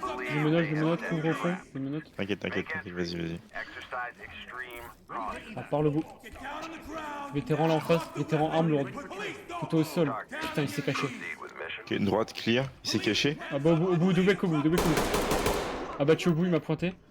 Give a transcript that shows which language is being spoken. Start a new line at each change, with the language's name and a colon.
French: Je menottes, couvre au fond, je menottes. T'inquiète, vas-y.
English: Exercise extreme caution.
French: Ah, par le bout. Vétéran là en face, vétéran arme lourde. Couteau au sol. Putain il s'est caché. Ok, une droite clear, il s'est caché. Ah bah au bout, deux mecs au bout. Ah bah tu au bout, il m'a pointé.